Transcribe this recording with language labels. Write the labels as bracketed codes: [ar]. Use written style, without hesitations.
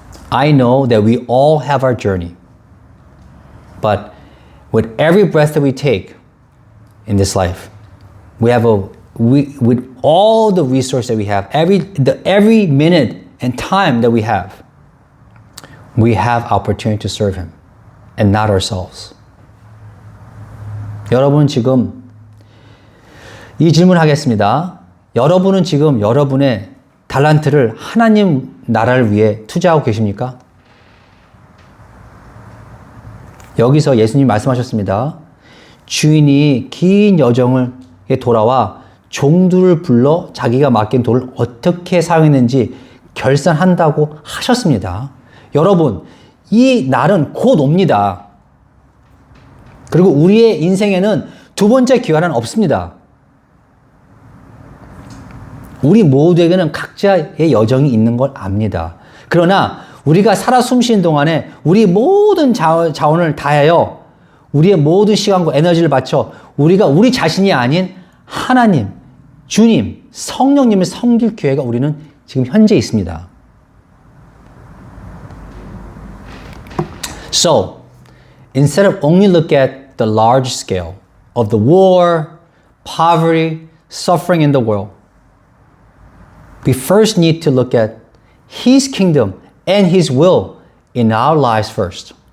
[en] I know that we all have our journey. But with every breath that we take in this life, with all the resources that we have, every minute and time that we have opportunity to serve Him and not ourselves. [ko] 여러분 지금 이 질문하겠습니다. 여러분은 지금 여러분의 달란트를 하나님 나라를 위해 투자하고 계십니까? 여기서 예수님이 말씀하셨습니다. 주인이 긴 여정을 돌아와 종들을 불러 자기가 맡긴 돈을 어떻게 사용했는지 결산한다고 하셨습니다. 여러분, 이 날은 곧 옵니다. 그리고 우리의 인생에는 2번째 기회는 없습니다. 우리 모두에게는 각자의 여정이 있는 걸 압니다. 그러나 우리가 살아 숨쉬는 동안에 우리 모든 자원을 다하여 우리의 모든 시간과 에너지를 바쳐 우리가 우리 자신이 아닌 하나님, 주님, 성령님을 섬길 기회가 우리는 지금 현재 있습니다. [en] So, instead of only look at the large scale of the war, poverty, suffering in the world, we first need to look at His kingdom and His will in our lives first.